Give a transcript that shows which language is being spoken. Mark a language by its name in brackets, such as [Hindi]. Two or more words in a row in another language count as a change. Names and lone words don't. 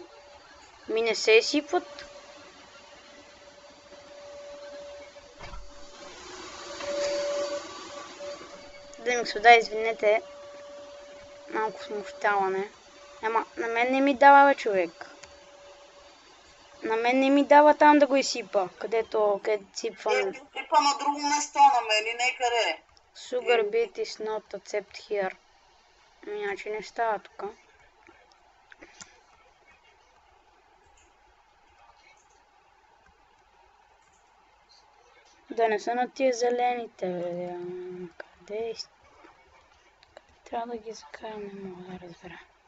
[Bulgarian] Ми не се изсипват. Да ми господа, извинете. Малко смущаване. Ама на мен не ми дава, бе, човек. На мен не ми дава там да го изсипа, където сипвам. Пипа на друго место, намери некъде. [English] Sugar beet is not accept here. [Bulgarian] Иначе не става тук. Да не са на тия зелените, бе. Къде е? Трябва да ги закарам, не мога да разбера.